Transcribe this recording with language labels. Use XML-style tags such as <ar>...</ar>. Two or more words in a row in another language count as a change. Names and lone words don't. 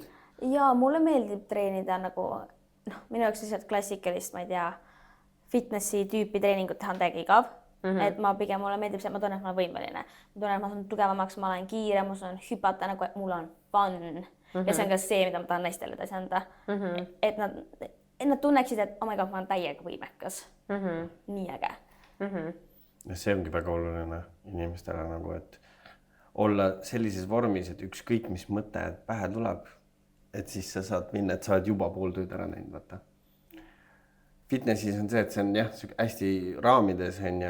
<et>Ja mulle meeldib treenida nagu, minu jaoks lihtsalt klassikalist, ma ei tea, fitnessi tüüpi treeningut teha on täiega igav. Et ma pigem mulle meeldib see, et ma tunnen, et ma olen võimeline. Ma tunnen, et ma saan tugevamaks, ma olen kiire, ma saan hüpata nagu, et mul on fun. Ja see on ka see, mida ma tahan naistele edasi anda. Et nad tunneksid, et</et> <en>oh my god,</en> <et>ma olen täiega võimekas. Nii äge. See ongi väga oluline inimestele nagu, et olla sellises vormis, et ükskõik mis mõte pähe tuleb, et siis sa saad minna, et sa oled juba pool tööd ära näinud, vaata. Fitnessis on see, et see on jah, hästi raamides on ja</et>